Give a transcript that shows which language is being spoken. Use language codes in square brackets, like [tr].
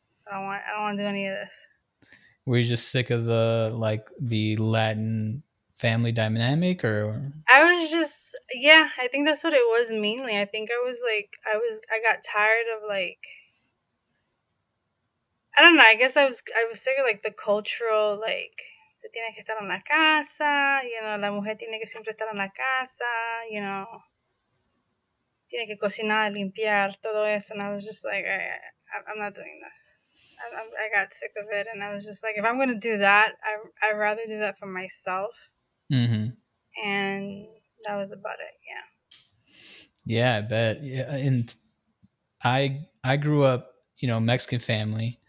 [en] I don't want to do any of this. Were you just sick of the Latin family dynamic, or I was just, yeah, I think that's what it was mainly. I think I got tired of like, I don't know. [es] I was sick of like the cultural, like, tú tienes que estar en la casa, la mujer tiene que siempre estar en la casa, tiene que cocinar, limpiar, todo eso. [en] And I was just like, I'm not doing this. I got sick of it, and I was just like, if I'm gonna do that, I'd rather do that for myself, mm-hmm. and that was about it. Yeah, I bet. Yeah, and I grew up, Mexican family.